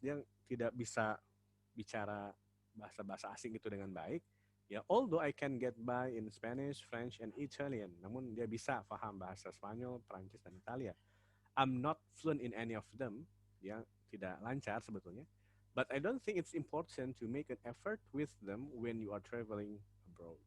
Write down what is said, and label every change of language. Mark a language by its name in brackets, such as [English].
[Indonesian] Dia tidak bisa bicara bahasa-bahasa asing itu dengan baik. [English] Ya, although I can get by in Spanish, French, and Italian. [Indonesian] Namun dia bisa paham bahasa Spanyol, Prancis, dan Italia. [English] I'm not fluent in any of them. [Indonesian] Dia tidak lancar sebetulnya. [English] But I don't think it's important to make an effort with them when you are traveling abroad.